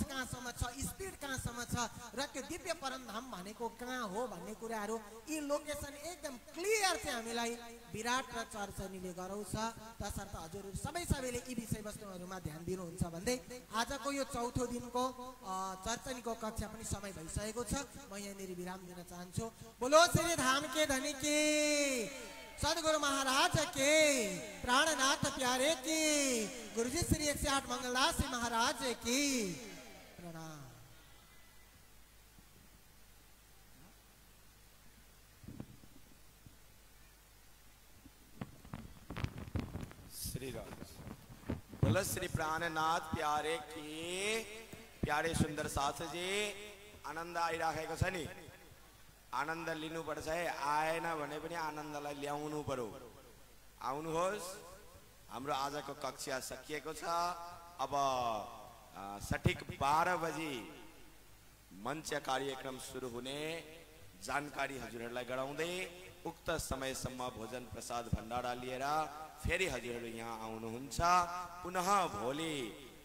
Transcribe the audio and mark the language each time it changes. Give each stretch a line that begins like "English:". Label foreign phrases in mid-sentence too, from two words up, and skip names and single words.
Nepali: कहाँसम्म छ स्पिड कहाँसम्म छ र त्यो दिव्य परमधाम भनेको कहाँ हो भन्ने कुराहरू यी लोकेसन एकदम क्लियर चाहिँ हामीलाई विराट र चर्चनीले गराउँछ तसर्थ हजुरहरू सबैले यी विषयवस्तुहरूमा ध्यान दिनुहुन्छ भन्दै आजको यो चौथो दिनको चर्चनीको कक्षा पनि समय भइसकेको छ म यहाँनिर विराम दिन चाहन्छु
Hindi: बोलो श्री धाम के धनी के सदगुरु महाराज के प्राणनाथ प्यारे की गुरुजी श्री 108 मंगलदास महाराज की प्रणाम श्री राम बोलो श्री प्राणनाथ प्यारे की प्यारे सुंदर साथ जी
Nepali: आनन्द आइराखेको छ नि आनन्द लिनुपर्छ है आएन भने पनि आनन्दलाई ल्याउनु पर्यो आउनुहोस् हाम्रो आजको कक्षा सकिएको छ अब सठिक 12 बजे मञ्च कार्यक्रम सुरु हुने जानकारी हजुरहरूलाई गराउँदै उक्त समयसम्म भोजन प्रसाद भण्डारा लिएर फेरि हजुरहरू यहाँ आउनुहुन्छ पुनः भोलि